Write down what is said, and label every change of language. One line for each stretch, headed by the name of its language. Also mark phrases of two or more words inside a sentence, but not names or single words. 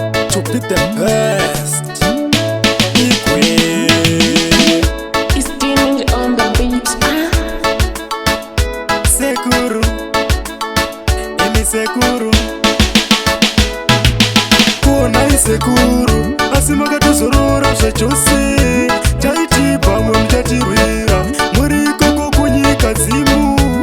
English: To be the best. Igwe. It's Diamond on the beat.
Shona: Ah. Sekuru. Emi Sekuru. Kuona isekuru, asi makatozorora zvachose. Taiti pamwe muchatirwira, muri ikoko kunyika dzimu.